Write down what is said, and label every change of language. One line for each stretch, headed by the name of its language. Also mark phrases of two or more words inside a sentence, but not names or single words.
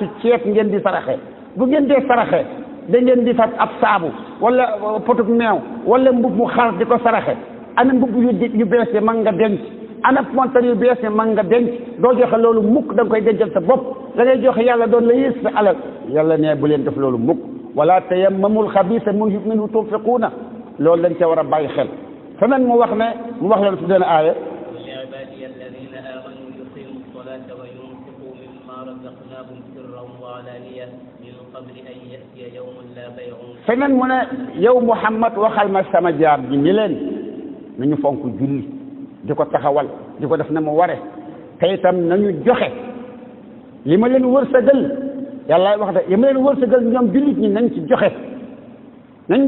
Wolof: ceeb ngeen di saraxe bu ngeen dee saraxe da ngeen di fab ab saabu wala potub meew wala mbub mu xar di ko saraxe ana mbub yu bees yi man nga denc ana montar yu bees yi man nga denc doo joxe loolu mukk da nga koy dencal sa bopp la ngay joxe yàlla doon la yées sa alal yàlla ne bu leen def loolu mukk wala
Arabic: تيمموا الخبيث منه تنفقون
Wolof: loolu dañ ca war a bàyyi xel feneen mu wax leen su deen aaya
Arabic: لعبادي الذين آمنوا يقيموا الصلاة وينفقوا مما رزقناهم سرا وعلانية من قبل أن يأتي يوم لا بيع
Wolof: feneen mu ne yow Muhammad waxal ma sama jaam ji ni leen nañu fonk julli di ko taxawal di ko def na mu ware te itam nañu joxe li ma leen wërsëgal yàlla wax de li ma leen wërsëgal ñoom jullit ñi nañ ci joxe nañ